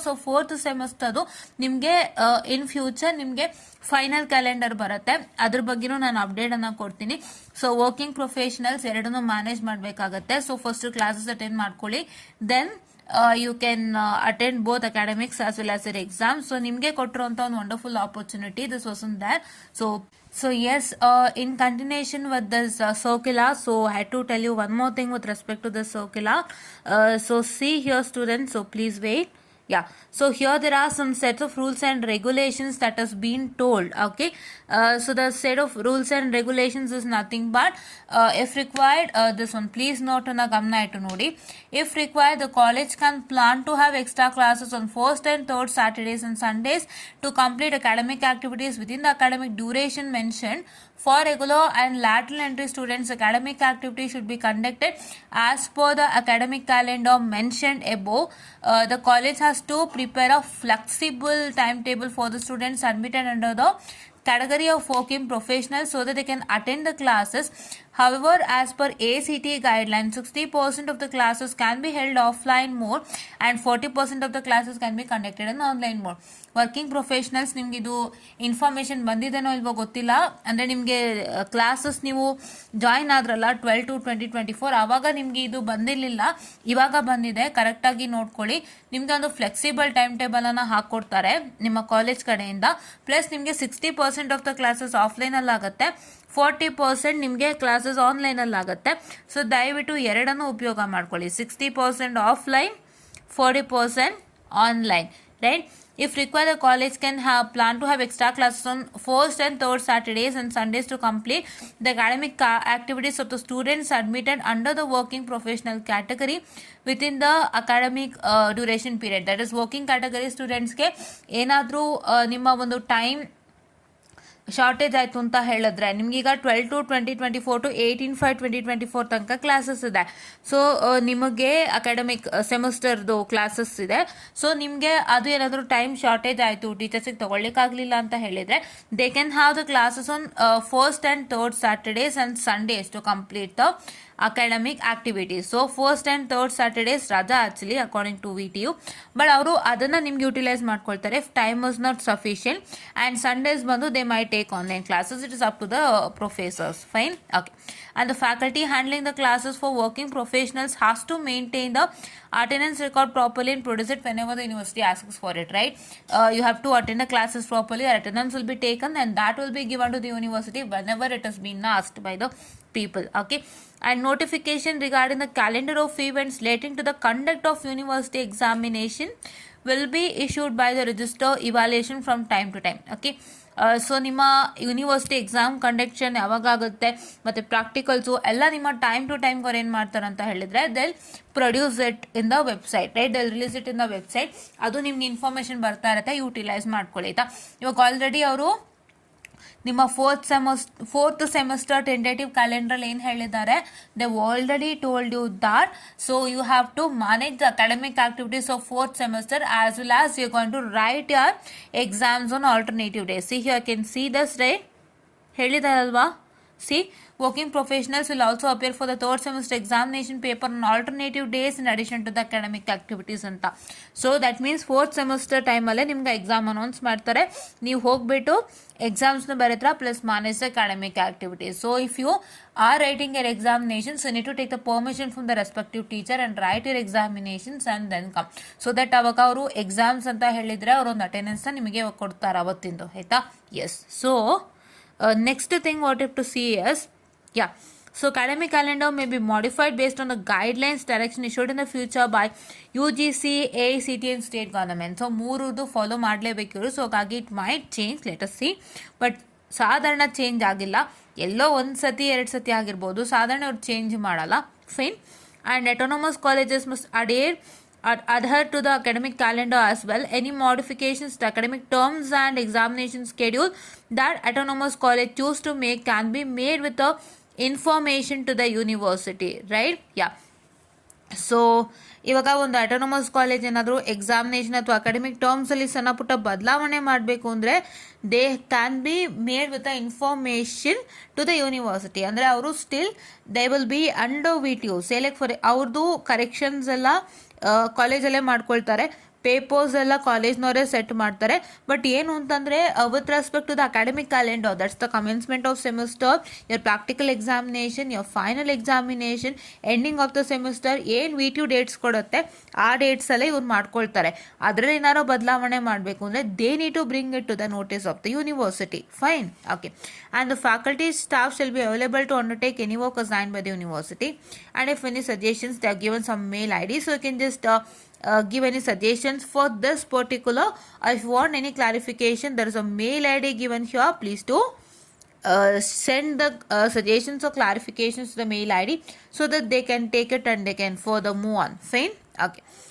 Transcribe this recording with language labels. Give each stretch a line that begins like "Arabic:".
Kannada: So fourth semester ನಿಮ್ಗೆ in future ನಿಮ್ಗೆ final calendar ಬರುತ್ತೆ, ಅದ್ರ ಬಗ್ಗೆನೂ ನಾನು ಅಪ್ಡೇಟ್ ಅನ್ನ ಕೊಡ್ತೀನಿ. ಸೊ ವರ್ಕಿಂಗ್ ಪ್ರೊಫೆಷನಲ್ಸ್ ಎರಡನ್ನೂ ಮ್ಯಾನೇಜ್ ಮಾಡಬೇಕಾಗತ್ತೆ. ಸೊ ಫಸ್ಟ್ ಕ್ಲಾಸಸ್ ಅಟೆಂಡ್ ಮಾಡ್ಕೊಳ್ಳಿ,
English: Then you can attend both academics as well as your exam.
Kannada: So ನಿಮ್ಗೆ ಕೊಟ್ಟಿರುವಂತ ಒಂದು wonderful opportunity,
English: This was in there. So yes, in continuation with this circular, so I had to tell you one more thing with respect to the circular. So see here students, so please wait. Yeah, so here there are some sets of rules and regulations that has been told. Okay, so the set of rules and regulations is nothing but if required, this one please note on a gamna
Kannada: iಟ್ಟು ನೋಡಿ.
English: If required, the college can plan to have extra classes on first and third Saturdays and Sundays to complete academic activities within the academic duration mentioned. For regular and lateral entry students, academic activity should be conducted as per the academic calendar mentioned above. The college has to prepare a flexible timetable for the students admitted under the category of working professionals so that they can attend the classes. However, as per ACT guidelines, 60% of the classes can be held offline mode and 40% of the classes can be conducted in online mode.
Kannada: Working professionals ನಿಮ್ಗೆ ಇದು information ಬಂದಿದೆನೋ ಇಲ್ವೋ ಗೊತ್ತಿಲ್ಲ. ಅಂದ್ರೆ ನಿಮ್ಗೆ classes ನೀವು join ಆದ್ರಲ್ಲ 12/2/2024, ಆವಾಗ ನಿಮ್ಗೆ ಇದು ಬಂದಿರಲಿಲ್ಲ, ಇವಾಗ ಬಂದಿದೆ. ಕರೆಕ್ಟ್ ಆಗಿ ನೋಡ್ಕೊಳ್ಳಿ. ನಿಮ್ಗೆ ಒಂದು ಫ್ಲೆಕ್ಸಿಬಲ್ ಟೈಮ್ ಟೇಬಲ್ ಅನ್ನ ಹಾಕೊಡ್ತಾರೆ ನಿಮ್ಮ ಕಾಲೇಜ್ ಕಡೆಯಿಂದ. ಪ್ಲಸ್ ನಿಮ್ಗೆ 60% ಆಫ್ ದ ಕ್ಲಾಸಸ್ ಆಫ್ಲೈನ್ ಅಲ್ಲಿ ಆಗುತ್ತೆ, 40% ನಿಮಗೆ ಕ್ಲಾಸಸ್ ಆನ್ಲೈನ್ ಅಲ್ಲಿ ಆಗುತ್ತೆ. ಸೊ ದಯವಿಟ್ಟು ಎರಡನ್ನು ಉಪಯೋಗ ಮಾಡ್ಕೊಳ್ಳಿ, 60% offline, 40% online, right.
English: If required, the college can plan to have extra classes on first and third Saturdays and Sundays to complete the academic activities of the students admitted under the working professional category within the academic duration period. That is working category students
Kannada: ಗೆ ಏನಾದರೂ ನಿಮ್ಮ ಒಂದು time shortage ಆಯಿತು ಅಂತ ಹೇಳಿದ್ರೆ ನಿಮ್ಗೀಗ 12/2/2024 to 18/5/2024 ತನಕ classes ಇದೆ. So ನಿಮಗೆ ಅಕಾಡೆಮಿಕ್ ಸೆಮಿಸ್ಟರ್ದು ಕ್ಲಾಸಸ್ ಇದೆ. ಸೊ ನಿಮಗೆ ಅದು ಏನಾದರೂ ಟೈಮ್ ಶಾರ್ಟೇಜ್ ಆಯಿತು, ಟೀಚರ್ಸಿಗೆ ತಗೊಳ್ಳಿಕ್ಕಾಗಲಿಲ್ಲ ಅಂತ ಹೇಳಿದರೆ
English: They can have the classes on first and third Saturdays and Sundays to complete the academic activities. So first and third Saturdays raja actually according to VTU, but
Kannada: ಅವರು ಅದನ್ನ ನಿಮ್ಗೆ utilise ಮಾಡ್ಕೊಳ್ತಾರೆ
English: if time is not sufficient. And Sundays ಬಂದು they might take online classes. It is up to the professors. Fine, okay. And the faculty handling the classes for working professionals has to maintain the attendance record properly and produce it whenever the university asks for it, right? You have to attend the classes properly, attendance will be taken and that will be given to the university whenever it has been asked by the people, okay. And notification regarding the calendar of events relating to the conduct of university examination will be issued by the register evaluation from time to time, okay.
Kannada: So ನಿಮ್ಮ university exam conduction ಯಾವಾಗ ಆಗುತ್ತೆ ಮತ್ತು practicals ಎಲ್ಲ ನಿಮ್ಮ time to time ಅವ್ರು ಏನು ಮಾಡ್ತಾರೆ ಅಂತ ಹೇಳಿದರೆ
English: they'll produce it in the website,
Kannada: right.
English: They'll release it in the website.
Kannada: ಅದು ನಿಮ್ಗೆ ಇನ್ಫಾರ್ಮೇಷನ್ ಬರ್ತಾ ಇರುತ್ತೆ, ಯೂಟಿಲೈಸ್ ಮಾಡ್ಕೊಳ್ಳಿ ಆಯಿತಾ. ಇವಾಗ ಆಲ್ರೆಡಿ ಅವರು ನಿಮ್ಮ ಫೋರ್ತ್ ಸೆಮಿಸ್ಟರ್ ಟೆಂಟೇಟಿವ್ ಕ್ಯಾಲೆಂಡರ್ ಏನು ಹೇಳಿದ್ದಾರೆ,
English: They already told you that. So you have to manage the academic activities of fourth semester as well as you going to write your exams on alternative days. See here can see thus, right.
Kannada: ಹೇಳಿದಾರಲ್ವಾ
English: See, working professionals will also appear for the third semester examination paper on alternative days in addition to the academic activities ಅಂತ.
Kannada: So that means fourth semester ಟೈಮಲ್ಲೇ ನಿಮ್ಗೆ exam announce ಮಾಡ್ತಾರೆ, ನೀವು ಹೋಗ್ಬಿಟ್ಟು ಎಕ್ಸಾಮ್ಸ್ನ ಬರೀತ್ರ
English: Plus manage academic activities. So if you are writing your examinations you need to take the permission from the respective teacher and write your examinations and then come.
Kannada: So that ಅವಾಗ ಅವರು exams ಅಂತ ಹೇಳಿದರೆ ಅವರೊಂದು ಅಟೆಂಡೆನ್ಸ್ನ ನಿಮಗೆ ಕೊಡ್ತಾರೆ ಅವತ್ತಿಂದು, ಆಯಿತಾ?
English: Yes. So next thing what you have to see is, yeah, so academic calendar may be modified based on the guidelines direction issued in the future by UGC, AICT and state government.
Kannada: So ಮೂರುದು follow ಮಾಡಲೇಬೇಕಿರು. So ಹಾಗಾಗಿ
English: It might change, let us see.
Kannada: But ಸಾಧಾರಣ change ಆಗಿಲ್ಲ, ಎಲ್ಲೋ ಒಂದು ಸತಿ 2 ಸತಿ ಆಗಿರ್ಬೋದು, ಸಾಧಾರಣ ಅವ್ರು change ಮಾಡಲ್ಲ.
English: Fine. And autonomous colleges must adhere to the academic calendar as well. Any modifications to academic terms and examination schedule that autonomous college choose to make can be made with the information to the university, right? Yeah.
Kannada: So ಇವಾಗ ಒಂದು autonomous college ಏನಾದರೂ examination ಅಥವಾ academic ಟರ್ಮ್ಸಲ್ಲಿ ಸಣ್ಣ ಪುಟ್ಟ ಬದಲಾವಣೆ ಮಾಡಬೇಕು ಅಂದರೆ
English: They can be made with the information to the university.
Kannada: ಅಂದರೆ ಅವರು
English: Still they will be under VTU.
Kannada: Select for ಅವ್ರದ್ದು ಕರೆಕ್ಷನ್ಸ್ ಎಲ್ಲ ಕಾಲೇಜಲ್ಲೇ ಮಾಡ್ಕೊಳ್ತಾರೆ, ಪೇಪರ್ಸ್ ಎಲ್ಲ ಕಾಲೇಜ್ನವರೇ ಸೆಟ್ ಮಾಡ್ತಾರೆ. ಬಟ್ ಏನು ಅಂತಂದರೆ
English: with respect to the academic calendar, that's the commencement of semester, your practical examination, your final examination, ending of the semester,
Kannada: ಏನು VTU dates ಕೊಡುತ್ತೆ ಆ ಡೇಟ್ಸಲ್ಲೇ ಇವ್ರು ಮಾಡ್ಕೊಳ್ತಾರೆ. ಅದರಲ್ಲಿ ಏನಾರೋ ಬದಲಾವಣೆ ಮಾಡಬೇಕು ಅಂದರೆ
English: They need to bring it to the notice of the university.
Kannada: Fine. Okay.
English: And the faculty staff shall be available to undertake any work assigned by the university. And if any suggestions they have given some mail ID, so you can just give any suggestions for this particular. If you want any clarification, there is a mail ID given here. Please do send the suggestions or clarifications to the mail ID so that they can take it and they can further move on. Fine. Okay.